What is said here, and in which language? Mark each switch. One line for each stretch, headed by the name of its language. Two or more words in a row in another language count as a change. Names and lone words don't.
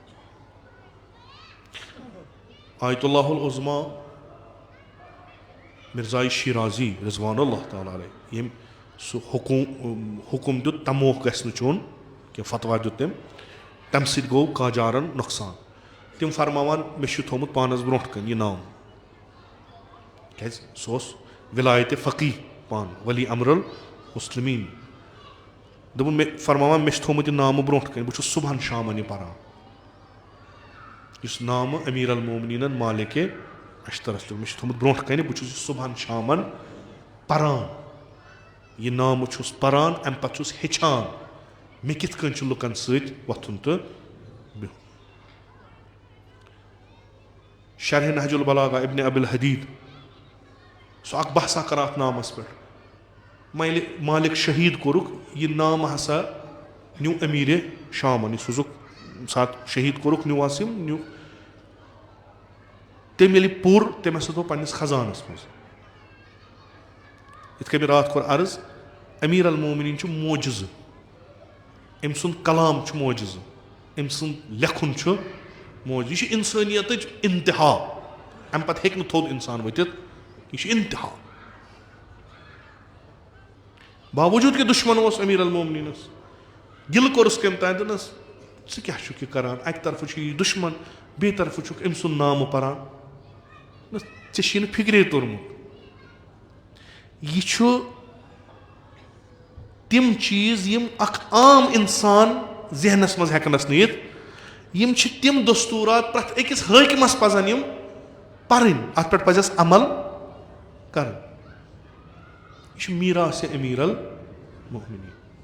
Kashmiri: आयतुल्लाहुल उज़्मा मिर्ज़ा शिराजी रिज़वानुल्लाह ताला अलैह यम सु हुकुम दुत तमोह गस चोन कि फतवा दुत तम सत गो काजारन नुकसान तम फरमान मे थोमुत पानस ब्रोह कन यह नाम क्या सह विलायत फ़कीह पान वली अमरुल मुस्लिमीन दोपन मे फरमान मे थोमुत यह नाम ब्रोह कन बहुत सुबह शामन यह पारान इस नाम अमीर अल मोमिनीन मालिक अश्तरस मे थोमुत ब्रोह कन बहुत सुबह शामन पारान यह नाम पारान अम पे हेचान मे कित कन लुकन सत वथुन तो बिहुन शरह नहजुल बलागा इब्न अबिल हदीद सह बहसा कर नामस पे मालिक शहीद कोरुक यह नाम हसा न्यू अमीर शामन सुजुक सात शहीद कोरुक न्यू आसिम न्यू तम ये पुर तम हसा दो पन्नस खजानस मज इत मे रात कोर अर्ज अमीर अल मोमिनीन मोजज़ अम सुंद कलाम मोजज़ अम सुंद लेखुन मोज यह इंसानियत इंतहा अम पे हे थोद इंसान वतित यह इंतहा बावजूद कि दुश्मन अमीर अल मोमिनीनस गिल कोरस कम तान दनस क्या करान अक तरफ दुश्मन बे तरफ अम सुंद नाम पारान ऐ फिक्रे तोरमुत यह तिम चीज यम अख आम इंसान जहनस मज हेकनस नीत यम तिम दस्तूरात प्रत अकिस हाकिमस पजन यम परन अत पे पजस अमल कर यह मीरास अमीर अल मोमिनीन